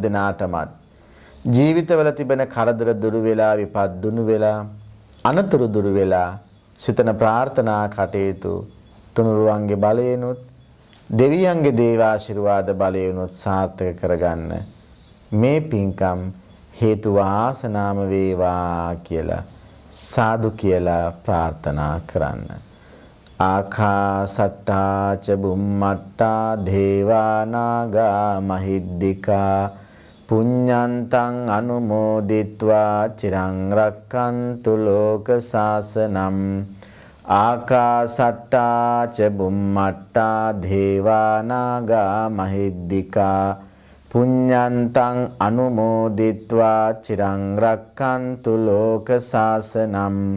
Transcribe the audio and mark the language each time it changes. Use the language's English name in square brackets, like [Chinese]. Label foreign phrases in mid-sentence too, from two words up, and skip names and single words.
[Sinhala] දෙනාටමත් ජීවිතවල තිබෙන කරදර දුරු වෙලා, විපත් දුරු වෙලා, අනතුරු දුරු වෙලා, සිතන ප්‍රාර්ථනා කටයුතු තුනුරුවන්ගේ බලයෙන්ුත් දෙවියන්ගේ දේව ආශිර්වාද බලයෙන්ුත් සාර්ථක කරගන්න මේ පින්කම් හේතු වාසනාම වේවා කියලා සාදු කියලා ප්‍රාර්ථනා කරන්න. [Pali] ආකාසට්ටා ච බුම්මට්ටා දේවා නාග මහිද්దికා පුඤ්ඤන්තං අනුමෝදිත්වා චිරං රක්칸තු ලෝක සාසනම්. ආකාසට්ටා ච බුම්මට්ටා දේවා නාග මහිද්దికා පුඤ්ඤන්තං අනුමෝදිත්වා චිරං රක්칸තු ලෝක සාසනම්.